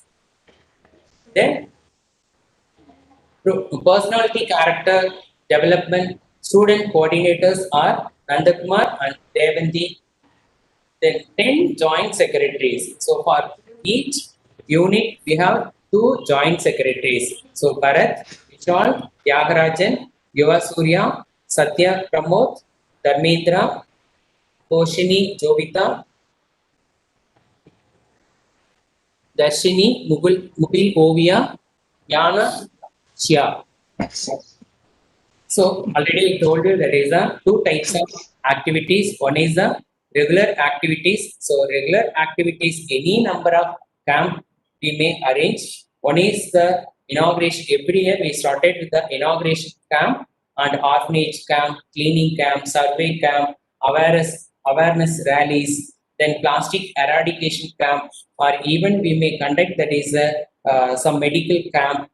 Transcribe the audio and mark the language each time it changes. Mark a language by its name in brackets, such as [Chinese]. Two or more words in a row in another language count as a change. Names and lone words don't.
[English] Then personality character development student coordinators are Nandakumar and Devanti. Then 10 joint secretaries. So for each unit we have 2 joint secretaries. So Bharat, Vishal, Tyagarajan, Yuva Surya, Satya Pramod, Dharmendra, Koshini Jovita, Darshini Mugil Ovia, Yana Shia. So already I told you there is a 2 types of activities. One is the regular activities. So regular activities, any number of camp we may arrange. One is the inauguration. Every year we started with the inauguration camp and orphanage camp, cleaning camp, survey camp, awareness rallies, then plastic eradication camp, or even we may conduct that is some medical camp.